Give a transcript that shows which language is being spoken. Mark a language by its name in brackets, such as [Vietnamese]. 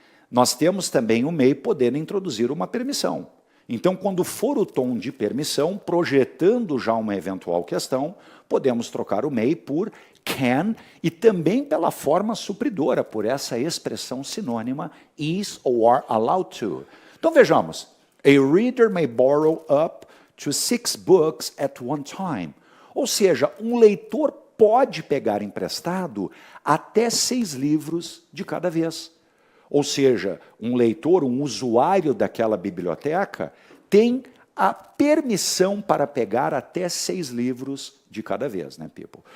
[Portuguese] Nós temos também o may podendo introduzir uma permissão. Então, quando for o tom de permissão, projetando já uma eventual questão, podemos trocar o may por can e também pela forma supridora, por essa expressão sinônima [English] is or are allowed to. [Portuguese] Então, vejamos. [English] A reader may borrow up to 6 books at one time. [Portuguese] Ou seja, um leitor pode pegar emprestado até 6 livros de cada vez. Ou seja, um leitor, um usuário daquela biblioteca, tem a permissão para pegar até 6 livros de cada vez, né, people?